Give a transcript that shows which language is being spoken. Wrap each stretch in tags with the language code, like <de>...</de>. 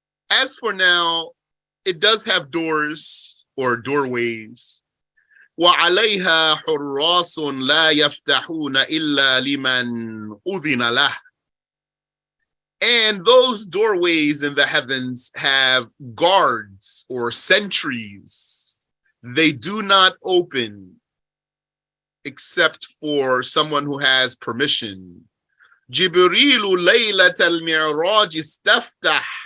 <en>As for now, it does have doors or doorways.</en> <ar>وعليها حراس لا يفتحون إلا لمن أذن له.</ar> <en>And those doorways in the heavens have guards or sentries. They do not open except for someone who has permission.</en> <ar>Jibrilu laylat al-mi'raj istaftah.</ar>